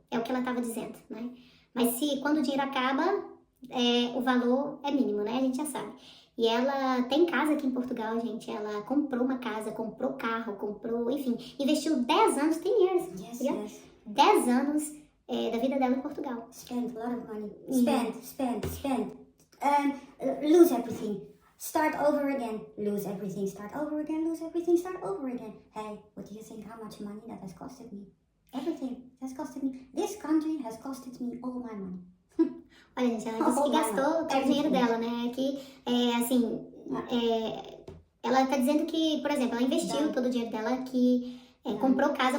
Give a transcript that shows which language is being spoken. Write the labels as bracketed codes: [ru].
[pt] É o que ela estava dizendo, né? Mas quando o dinheiro acaba, o valor é mínimo, né? A gente já sabe. E ela tem casa aqui em Portugal, gente. Ela comprou uma casa, comprou carro, enfim, investiu 10 anos, [en] 10 years. Yes. [pt] 10 anos da vida dela em Portugal. [en] Spend a lot of money. Spend. Lose everything. start over again, lose everything, start over again, lose everything, start over again. Hey, what do you think how much money that has costed me? Everything has costed me. This country has costed me all my money. [pt] Olha, gente, ela disse que gastou todo o dinheiro dela, né? Que, ela tá dizendo que, por exemplo, ela investiu todo o dinheiro dela, que comprou casa.